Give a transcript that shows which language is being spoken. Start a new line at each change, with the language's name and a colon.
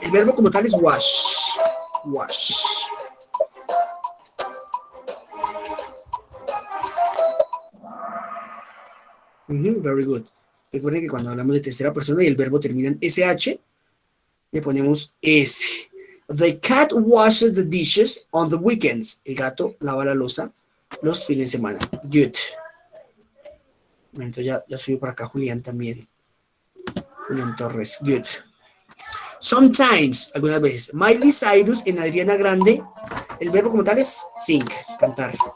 Spanish: El verbo como tal es wash. Wash. Very good. Recuerden que cuando hablamos de tercera persona y el verbo termina en SH, le ponemos S.
English: The cat washes the dishes on the weekends.
Spanish: El gato lava la loza los fines de semana. Good. Entonces ya subió por acá Julián también. Julián Torres. Good. Sometimes, algunas veces. Miley Cyrus en Adriana Grande. El verbo como tal es sing, cantar.